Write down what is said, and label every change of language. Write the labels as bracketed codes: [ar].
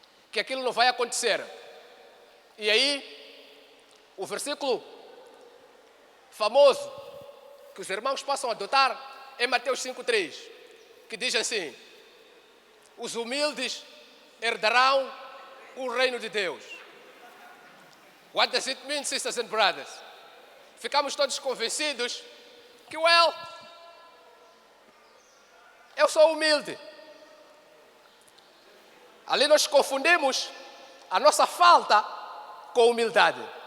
[pt] Que aquilo não vai acontecer. E aí, o versículo famoso que os irmãos possam adotar é Mateus 5:3, que diz assim: os humildes herdarão o reino de Deus. [en] What does it mean, sisters and brothers? [pt] Ficamos todos convencidos que, eu sou humilde. Ali nós confundimos a nossa falta com humildade.